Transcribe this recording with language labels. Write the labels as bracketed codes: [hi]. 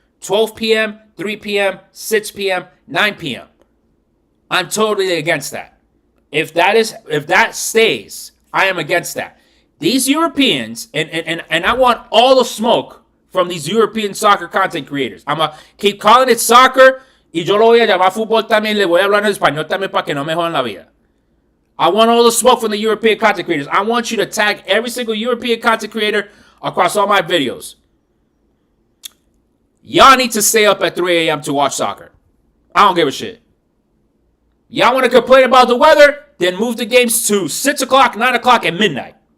[en] 12 p.m., 3 p.m., 6 p.m., 9 p.m. I'm totally against that. If that stays, I am against that. These Europeans, and I want all the smoke from these European soccer content creators. I'm going to keep calling it soccer, [es] y yo lo voy a llamar fútbol también, le voy a hablar en español también para que no me jodan la vida. [en] I want all the smoke from the European content creators. I want you to tag every single European content creator across all my videos. Y'all need to stay up at 3 a.m. to watch soccer. I don't give a shit. Y'all want to complain about the weather? Then move the games to 6 o'clock, 9 o'clock, and midnight.